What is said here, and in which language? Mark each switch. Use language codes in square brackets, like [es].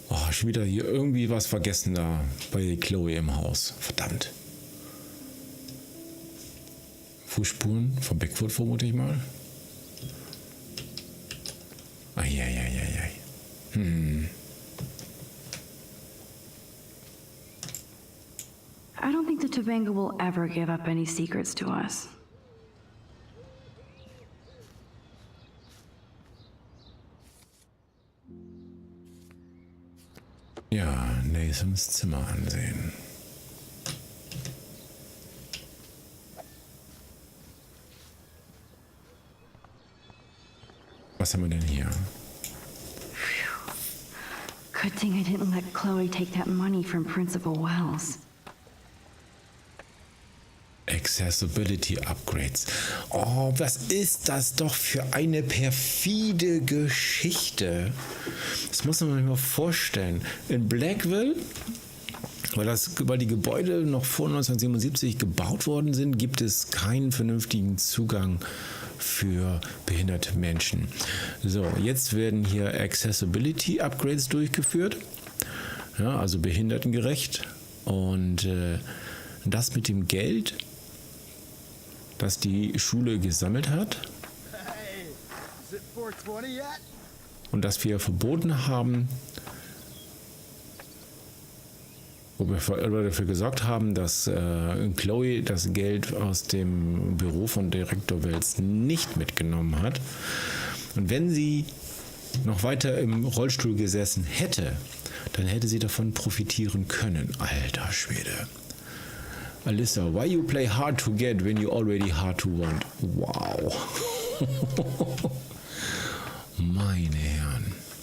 [de] Schon wieder hier irgendwie was vergessen da bei Chloe im Haus. Verdammt. Fußspuren von Bigfoot vermute ich mal. Eieieiei. [en] I don't think the Tobanga will ever give up any secrets to us. [de] Ja, Nathans Zimmer ansehen. Was haben wir denn hier? [en] Good thing I didn't let Chloe take that money from Principal Wells. Accessibility Upgrades. [de] Oh, was ist das doch für eine perfide Geschichte? Das muss man sich mal vorstellen. In Blackwell, weil die Gebäude noch vor 1977 gebaut worden sind, gibt es keinen vernünftigen Zugang für behinderte Menschen. So, jetzt werden hier Accessibility Upgrades durchgeführt. Ja, also behindertengerecht. Und das mit dem Geld, das die Schule gesammelt hat und das wir verboten haben, wo wir dafür gesorgt haben, dass Chloe das Geld aus dem Büro von Direktor Wells nicht mitgenommen hat. Und wenn sie noch weiter im Rollstuhl gesessen hätte, dann hätte sie davon profitieren können. Alter Schwede. [en] Alyssa, why you play hard to get when you already hard to want? Wow. [de] Meine Herren.